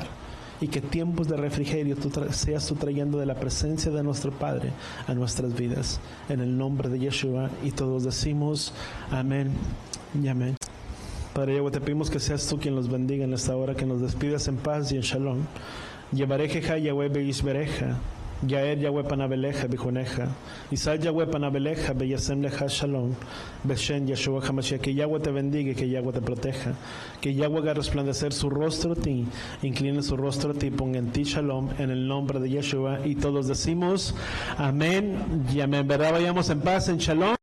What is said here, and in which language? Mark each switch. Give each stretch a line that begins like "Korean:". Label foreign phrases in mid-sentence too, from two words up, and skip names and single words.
Spanish: Y que tiempos de refrigerio seas tú trayendo de la presencia de nuestro Padre a nuestras vidas. En el nombre de Yeshua. Y todos decimos amén y amén. Padre Yahweh, te pedimos que seas tú quien los bendiga en esta hora, que nos despidas en paz y en shalom.
Hebrew: יברכך יהוה וישמרך, יאר יהוה פניו אליך ויחנך, ישא יהוה פניו אליך וישם לך שלום, בשם ישוע המשיח.
Spanish: Que Yahweh te bendiga y que Yahweh te proteja. Que Yahweh haga resplandecer su rostro a ti, incline su rostro a ti, ponga en ti shalom, en el nombre de Yeshua. Y todos decimos amén y amén. ¿Verdad? Vayamos en paz, en shalom.